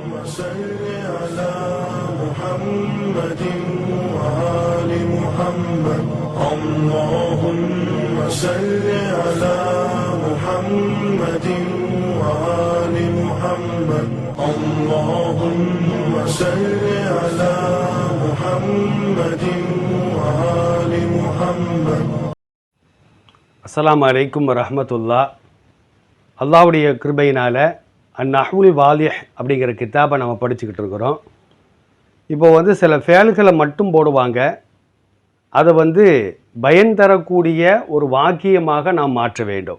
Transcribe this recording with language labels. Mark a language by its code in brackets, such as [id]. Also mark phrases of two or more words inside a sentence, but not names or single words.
[ar] صل على محمد وآل محمد اللهم صل على محمد وآل محمد اللهم صل على محمد وآل محمد. السلام عليكم ورحمة الله. [ta] அல்லாஹ்வுடைய கிருபையினால் அந்நஹ்வுல் வாலிஹ் அப்படிங்கிற கித்தாபை நம்ம படிச்சுக்கிட்டு இருக்கிறோம். இப்போ சில ஃபேல்களை மட்டும் போடுவாங்க, அதை பயன் தரக்கூடிய ஒரு வாக்கியமாக நாம் மாற்ற வேண்டும்.